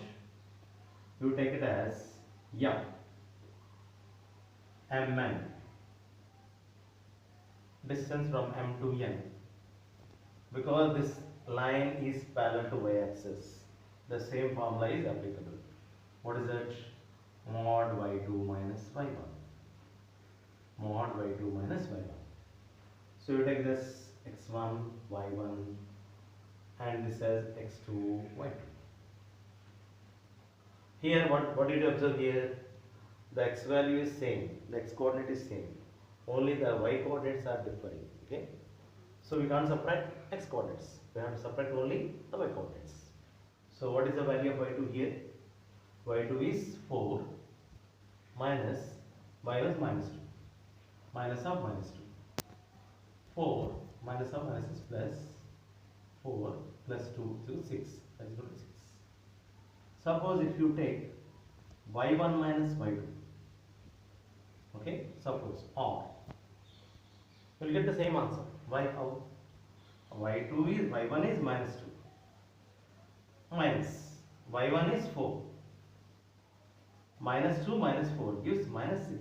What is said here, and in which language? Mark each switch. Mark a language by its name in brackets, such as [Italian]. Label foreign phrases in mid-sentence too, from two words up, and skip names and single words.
[English] You take it as M. Mn. Distance from M to N. Because this line is parallel to y-axis, the same formula is applicable. What is it? Mod y2 minus y1. mod y2 minus y1. So you take this x1, y1 and this as x2, y2. Here what did you observe here? The x value is same, the x coordinate is same, only the y coordinates are differing. Okay, so we can't subtract x coordinates, we have to subtract only the y coordinates. So what is the value of y2 here? Y2 is 4 minus y1 minus 2, minus of minus 2. 4 minus of minus is plus 4 plus 2 so 6, that is equal to 6. Suppose if you take y1 minus y2, okay, suppose, or you will get the same answer. Why? How? y1 is minus 2 minus y1 is 4 minus 2 minus 4 gives minus 6.